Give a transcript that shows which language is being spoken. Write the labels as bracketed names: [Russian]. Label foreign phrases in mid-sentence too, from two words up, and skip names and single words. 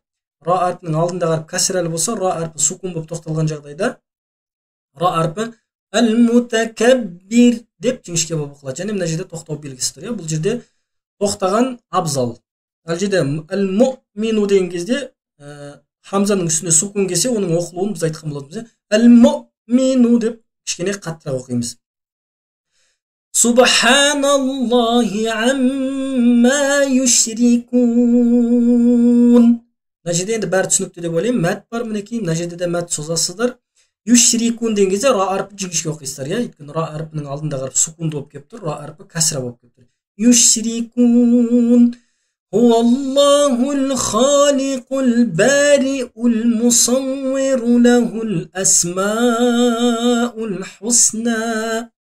[Kazakh] Ра әрпінің алдындағы әріп кәсірәлі болса, ра әрпі сукун болып тоқталған жағдайда ра әрпі әл-мутакаббир деп жіңішке болып оқылады. Және мына жерде тоқтау белгісі тұр, я? Бұл жерде тоқтаған абзал. Ал жерде әл-муъмину деген кезде хамзаның үстіне сукун келсе, оның оқылуын біз айтқан болатынбыз. Әл-муъмину деп кішкене қаттырақ оқимыз. [Arabic] سبحان الله عما يشركون. [Kazakh] Мына жерде енді бәрі түсінікті деп ойлаймын. Мәт бар, мінекей, мына жерде де мәт созасыздар. Юшрикун деген кезде ра әрпі жіңішке оқисыздар, я? Өйткені ра әрпінің алдында қарап сукун болып келіп тұр, ра әрпі кәсіра болып келіп тұр. Юшрикун. [Arabic] هو الله الخالق البارئ المصور له الأسماء الحسنى.